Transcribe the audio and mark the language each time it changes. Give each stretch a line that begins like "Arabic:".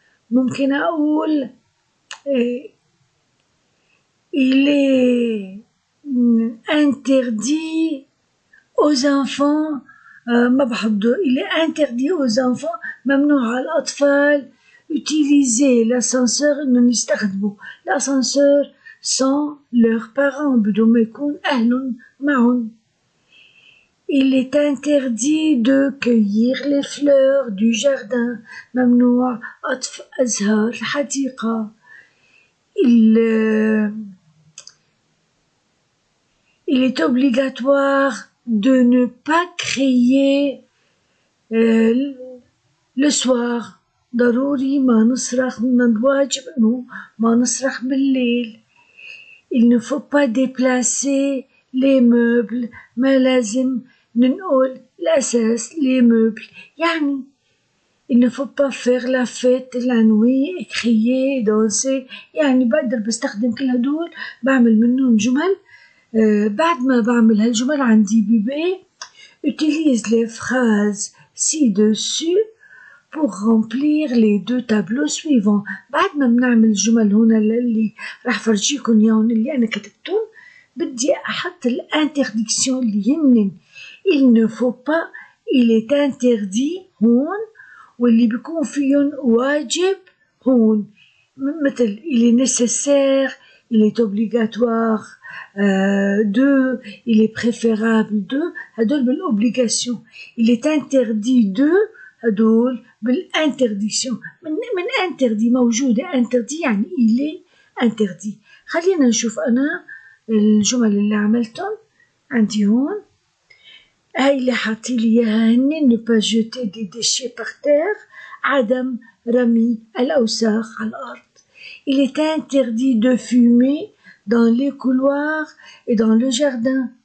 French: ممكن أقول il est interdit aux enfants،
Arabic: ما بحضر
French: il est interdit aux enfants
Arabic: ممنوع على الأطفال
French: utiliser l'ascenseur إنهم يستخدموا l'ascenseur sans leurs parents
Arabic: بدون ما يكون أهلهم معهم.
French: il est interdit de cueillir les fleurs du jardin،
Arabic: ممنوع قطف أزهار الحديقة.
French: il est obligatoire de ne pas crier le soir،
Arabic: ضروري ما نصرخ، من الواجب إنه ما نصرخ بالليل.
French: il ne faut pas déplacer les meubles،
Arabic: ما لازم ننقل الأساس
French: les meubles، يعني il ne faut pas faire la fête la nuit، crier danser.
Arabic: يعني بقدر بستخدم كل هدول بعمل منهم جمل. بعد ما بعمل هالجمل عندي بيبقى
French: utilise les phrases ci-dessus pour remplir les deux tableaux suivants.
Arabic: بعد ما بنعمل الجمل هنا اللي راح فرجيكم ياهن اللي أنا كتبتهم، بدي أحط الانترديكسيون اللي هن
French: il ne faut pas il est interdit
Arabic: هون، واللي بيكون فيهم واجب هون
French: مثل il est nécessaire, il est obligatoire de, il est préférable de هدول بالobligation. il est interdit de هدول بالinterdiction.
Arabic: من interdit موجودة interdit يعني il est interdit. خلينا نشوف أنا الجمل اللي عملتهم عندي هون. هاي اللي حاطيلي إياها هن
French: ne pas jeter des déchets par terre,
Arabic: عدم رمي الأوساخ على الأرض.
French: Il est interdit de fumer dans les couloirs et dans le jardin.